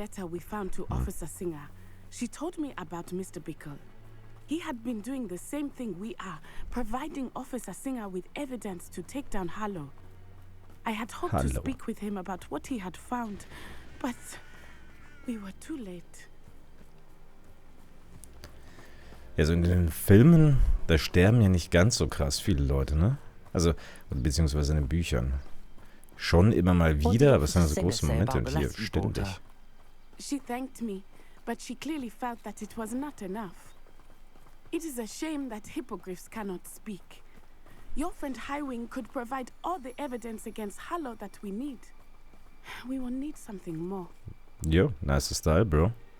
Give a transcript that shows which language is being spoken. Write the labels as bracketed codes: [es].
[en] letter we found to Officer Singer, she told me about Mr. Bickle. He had been doing the same thing we are, providing Officer Singer with evidence to take down Harlow. I had hoped to speak with him about what he had found, but we were too late. [de] Also in den Filmen, da sterben ja nicht ganz so krass viele Leute, ne? Also, beziehungsweise in den Büchern. Schon immer mal wieder, aber es sind so große Momente und hier ständig. [en] She thanked me, but she clearly felt that it was not enough. It is a shame that hippogriffs cannot speak. Your friend Highwing could provide all the evidence against Harlow that we need. We will need something more. Jo, nice style, bro.